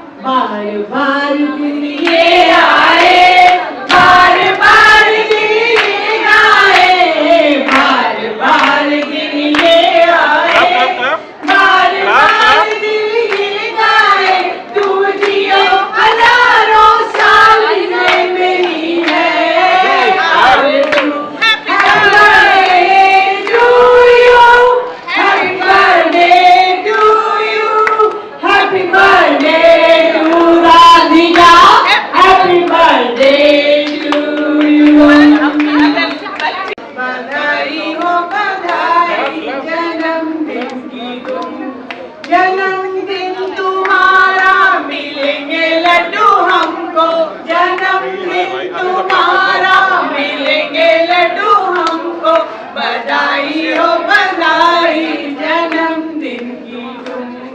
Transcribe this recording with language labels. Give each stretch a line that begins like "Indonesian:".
Hindi: बार बार दिल ये आए, बार बार दिल ये आए, बार बार दिल ये आए, बार बार दिल ये गाए, तू जियो हजारों साल में मेरी है आरज़ू।
English: Happy birthday to you, happy birthday to Radhika, happy birthday to you.
Hindi: बधाई हो बधाई जन्मदिन की तुम, जन्मदिन तुम्हारा मिलेंगे लड्डू हमको, जन्मदिन तुम्हारा मिलेंगे लड्डू हमको, बधाई हो बधाई जन्मदिन की तुम,